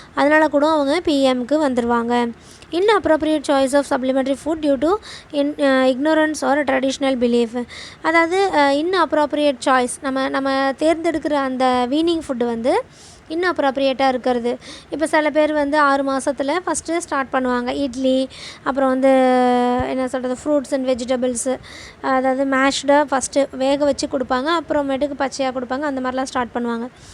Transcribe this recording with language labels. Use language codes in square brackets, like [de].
[ta] அதனால் கூட அவங்க பிஎம்க்கு வந்துடுவாங்க. [en] inappropriate choice of supplementary food due to ignorance or traditional belief. [ta] அதாவது inappropriate choice, நம்ம தேர்ந்தெடுக்கிற அந்த வீனிங் ஃபுட்டு வந்து இன்அப்ராப்ரியேட்டாக இருக்கிறது. இப்போ சில பேர் வந்து 6 மாதத்தில் ஃபஸ்ட்டு ஸ்டார்ட் பண்ணுவாங்க இட்லி, அப்புறம் வந்து என்ன சொல்கிறது, ஃப்ரூட்ஸ் அண்ட் வெஜிடபிள்ஸு, அதாவது மேஷ்டாக ஃபஸ்ட்டு வேக வச்சு கொடுப்பாங்க, அப்புறமேட்டுக்கு பச்சையாக கொடுப்பாங்க, அந்த மாதிரிலாம் ஸ்டார்ட் பண்ணுவாங்க.